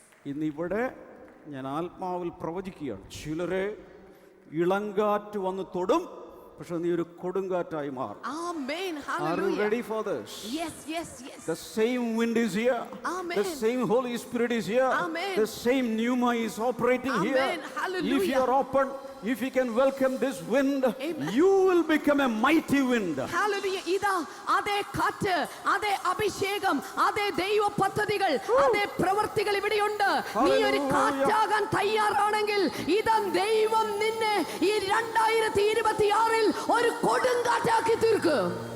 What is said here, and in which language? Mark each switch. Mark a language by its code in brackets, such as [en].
[ml] ഇന്നിവിടെ ഞാൻ ആത്മാവിൽ പ്രവചിക്കുകയാണ്. ചിലരെ ഇളങ്കാറ്റ് വന്ന് തൊടും, പക്ഷെ നീ ഒരു കൊടുങ്കാറ്റായി മാറും. [en] Are you ready for this? Yes. The same wind is here. Amen. The same Holy Spirit is here. Amen. The same pneuma is operating here. Hallelujah. If you are open, if you can welcome this wind, you will become a mighty wind. Hallelujah. [ml] ഇതാ അതേ കാറ്റ്, അതേ അഭിഷേകം, അതേ ദൈവ പദ്ധതികൾ, അതേ പ്രവൃത്തികൾ ഇവിടെയുണ്ട്. നീ ഒരു കാറ്റാകാൻ തയ്യാറാണെങ്കിൽ ഇതാ ദൈവം നിന്നെ ഈ 2026 ഒരു കൊടുങ്കാറ്റാക്കി തീർക്കും.